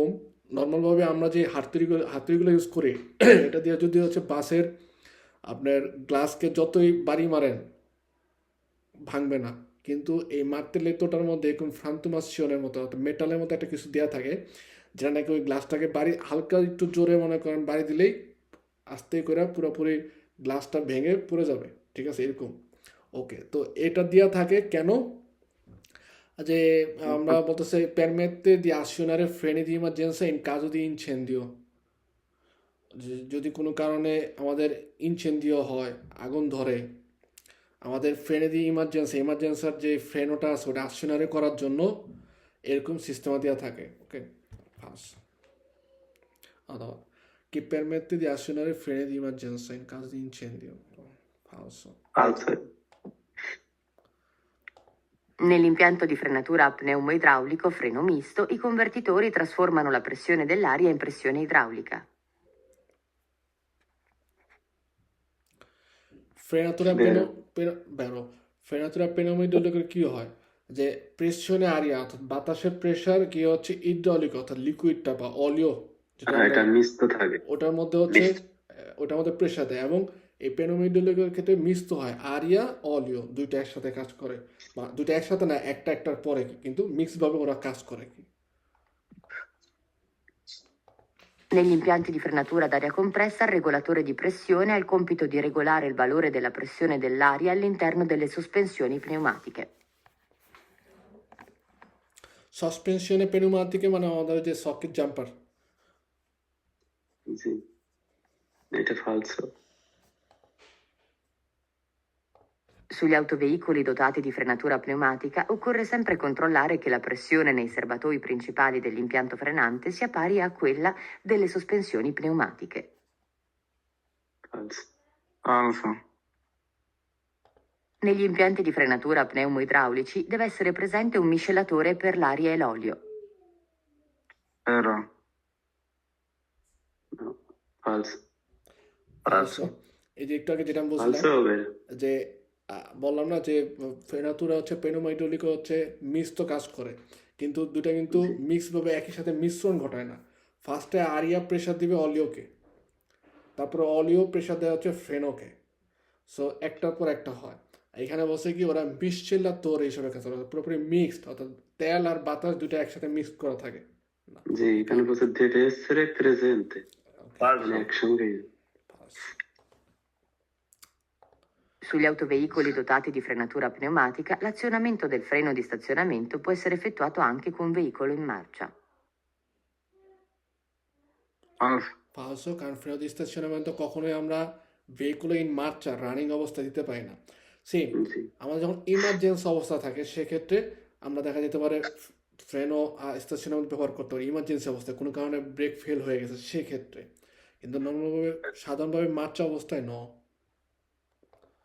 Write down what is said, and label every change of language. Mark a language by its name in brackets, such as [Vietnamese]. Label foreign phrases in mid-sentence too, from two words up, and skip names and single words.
[Bangla] নর্মালভাবে আমরা যে হাতুড়িগুলো ইউজ করি এটা দিয়ে যদি হচ্ছে বাসের আপনার গ্লাসকে যতই বাড়ি মারেন ভাঙবে না, কিন্তু এই মার্তেলেত্তোটার মধ্যে এরকম ফ্রান্তুমাসিওনের মতো অর্থাৎ মেটালের মতো একটা কিছু দেওয়া থাকে, যেটা নাকি ওই গ্লাসটাকে বাড়ি হালকা একটু জোরে মনে করেন বাড়ি দিলেই আস্তে করে পুরোপুরি গ্লাসটা ভেঙে পড়ে যাবে, ঠিক আছে এরকম। ওকে, তো এটা দেওয়া থাকে কেন? যে আমরা বলতেছে [Italian] permette di azionare freni di emergenza in caso di incendio, [Bangla] যদি কোনো কারণে আমাদের ইনচেন্দিও হয়, আগুন ধরে, আমাদের ফ্রেনে দিয়ে ইমার্জেন্সার যে ফ্রেনোটা আছে ওটা আসনারে করার জন্য এরকম সিস্টেম দেওয়া থাকে। ওকে, ফার্স্ট অথবা কি [Italian] permette di azionare freni di emergenza in caso di incendio, falso. falso. Nell'impianto di frenatura a pneumo idraulico freno misto, i convertitori trasformano la pressione dell'aria in pressione idraulica. [Bangla] ফ্রেনাতুরা [Italian] Vero. [Bangla] বেরো ফ্রেনাতুরা পেনোমিডলিকের কি হয়, যে প্রেশনে আরিয়া অর্থাৎ বাতাসের প্রেশার কি হচ্ছে ইড্রলিক অর্থাৎ লিকুইডটা বা অলিও যেটা হ্যাঁ এটা আমরা মিক্সড থাকে, ওটার মধ্যে হচ্ছে মিক্সড। ওটার মধ্যে প্রেশার দেয়, এবং এই পেনোমিডলিকের ক্ষেত্রে মিক্সড হয় আরিয়া অলিও দুইটা একসাথে কাজ করে, বা দুইটা একসাথে না একটা একটার পরে কিন্তু মিক্সড ভাবে ওরা কাজ করে কি। [Italian] Negli impianti di frenatura ad aria compressa, il regolatore di pressione ha il compito di regolare il valore della pressione dell'aria all'interno delle sospensioni pneumatiche. [Bangla] সাসপেনশনে পেনুমাটিকে মানে আমাদের যে সকেট জাম্পার। জি, এটা ফালসো। [Italian] Sugli autoveicoli dotati di frenatura pneumatica occorre sempre controllare che la pressione nei serbatoi principali dell'impianto frenante sia pari a quella delle sospensioni pneumatiche. [Bangla] ফালসো। [Italian] falso. Negli impianti di frenatura pneumo-idraulici deve essere presente un miscelatore per l'aria e l'olio. Però, No, [Bangla] ফালসো। ফালসো। এই যে একটু আগে যেটা আমি বলছিলাম ফালসো হবে। যে বললাম না যে ফেনাতুরা হচ্ছে পেনোমাইডলিক হচ্ছে মিক্সড কাজ করে, কিন্তু দুটা কিন্তু মিক্স ভাবে একই সাথে মিশ্রণ ঘটায় না। ফার্স্টে আরিয়া প্রেশার দিবে অলিওকে, তারপরে অলিও প্রেশার দেওয়া হচ্ছে ফেনোকে, সো একটার পর একটা হয়। এখানে বলছে কি ওরা মিসচেল্লা তোর হিসাবে কাজ করে, পুরোপুরি মিক্সড অর্থাৎ তেল আর বাতাস দুটো একসাথে মিক্স করা থাকে না। জি, এখানে বলছে [Italian] deve essere presente, [Bangla] মানে একসঙ্গেই। [Italian] Sugli autoveicoli dotati di frenatura pneumatica, l'azionamento del freno di stazionamento può essere effettuato anche con un veicolo in marcia. falso. [Bangla] ফালসো, কারণ [Italian] freno di stazionamento [Bangla] কখনোই আমরা [Italian] veicolo in marcia [Bangla] রানিং অবস্থা দিতে পারি না। সেম জি, আমাদের যখন ইমার্জেন্সি অবস্থা থাকে সেক্ষেত্রে আমরা দেখা যেতে পারে [Italian] freno stazionamento [Bangla] ব্যবহার করতে পারি ইমার্জেন্সি অবস্থায়, কোনো কারণে ব্রেক ফেল হয়ে গেছে সেক্ষেত্রে, কিন্তু নর্মালভাবে সাধারণভাবে মার্চা অবস্থায় ন।